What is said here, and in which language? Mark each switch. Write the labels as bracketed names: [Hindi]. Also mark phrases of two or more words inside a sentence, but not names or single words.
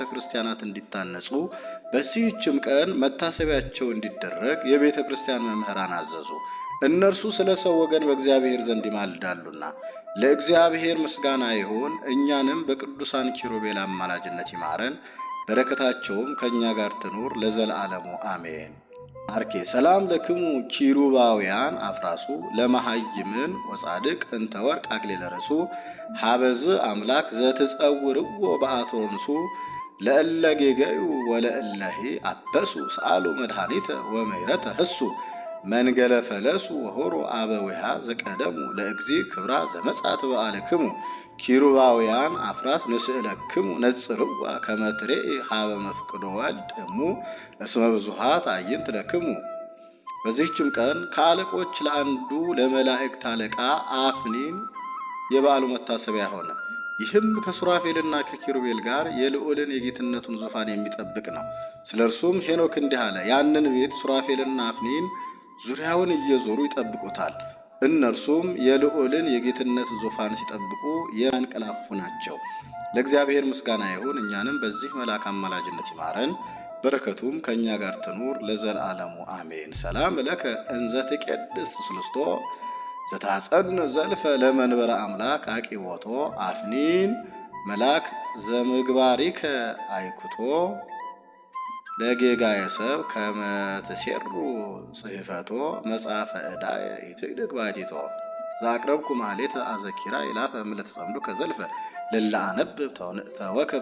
[Amharic] ክርስቲያናት እንዲታነጹ በዚህችም ቀን መታሰቢያቸው እንዲደረግ የቤተ ክርስቲያን መምህራን አዘዙ። እነርሱ ስለ ሰው ወገን በእግዚአብሔር ዘንድ ይማልዳሉና። ለእግዚአብሔር ምስጋና ይሁን። እኛንም በቅዱሳን ኪሩቤል አማላጅነት ይማረን። በረከታቸውም ከእኛ ጋር ትኑር ለዘላለሙ አሜን። [Geez] አርኬ ሰላም ለክሙ ኪሩባውያን አፍራሱ ለመሃይምን ወጻድቅ እንተ ወርቅ አክሊለ ርሱ ሀበዝ አምላክ ዘትጸውርዎ በአቶንሱ ለእለ ጌገዩ ወለእለሂ አበሱ ሰአሉ መድኃኒተ ወመይረተ ህሱ መንገለ ፈለሱ ወሆሮ አበዊሃ ዘቀደሙ ለእግዚ ክብራ ዘመጻት በአለክሙ ኪሩባውያን አፍራስ ንስእለክሙ ነጽርዋ ከመትሬ ሀበ መፍቅዶ ወልድ እሙ እስመ ብዙሃት አዕይንት ለክሙ። [Amharic] በዚህችም ቀን ከአለቆች ለአንዱ ለመላእክት አለቃ አፍኒን የበዓሉ መታሰቢያ ሆነ። ይህም ከሱራፌልና ከኪሩቤል ጋር የልዑልን የጌትነቱን ዙፋን የሚጠብቅ ነው። ስለ እርሱም ሄኖክ እንዲህ አለ። ያንን ቤት ሱራፌልና አፍኒን ዙሪያውን እየዞሩ ይጠብቁታል። እነርሱም የልዑልን የጌትነት ዙፋን ሲጠብቁ የሚያንቀላፉ ናቸው። ለእግዚአብሔር ምስጋና ይሁን። እኛንም በዚህ መልአክ አማላጅነት ይማረን፣ በረከቱም ከእኛ ጋር ትኑር ለዘላለሙ አሜን። [Geez] ሰላም ለከ እንዘ ትቄድስ ስልስቶ ዘታጸን ዘልፈ ለመንበረ አምላክ አቂቦቶ አፍኒን መልአክ ዘምግባሪከ አይኩቶ ለጌጋየ ሰብ ከመ ትሴሩ ጽሕፈቶ መጽሐፈ ዕዳ ይትዕድግ ባቲቶ ዛቅረብኩ ማሌተ አዘኪራ ይላፈ እምለተ ጸምዱ ከዘልፈ ለላ አነብብ ተወከብ